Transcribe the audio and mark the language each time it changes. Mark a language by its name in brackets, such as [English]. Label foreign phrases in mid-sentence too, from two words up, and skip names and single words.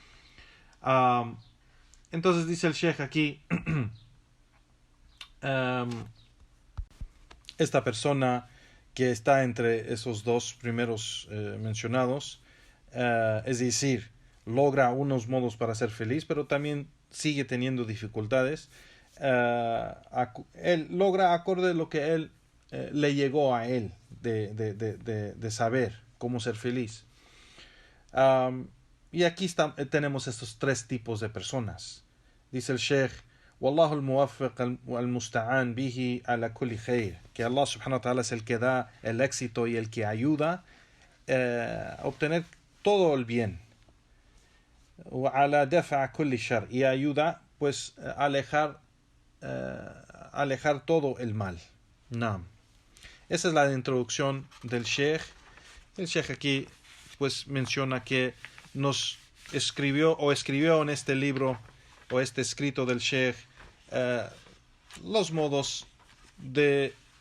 [Spanish] Entonces dice el Sheikh aquí, esta persona que está entre esos dos primeros mencionados, es decir, logra unos modos para ser feliz, pero también sigue teniendo dificultades. Él logra acorde a lo que él le llegó a él de saber cómo ser feliz. Y aquí tenemos estos tres tipos de personas. Dice el Sheikh, [Arabic] والله الموفق المستعان به على كل خير, [Spanish] que [Arabic] الله سبحانه وتعالى [Spanish] es el que da el éxito y el que ayuda a obtener todo el bien. [Arabic] وعلى دفع كل شر, [Spanish] y ayuda pues a alejar todo el mal. Naam. Esa es la introducción del Sheikh. El Sheikh aquí pues menciona que nos escribió en este libro o este escrito del Sheikh los modos de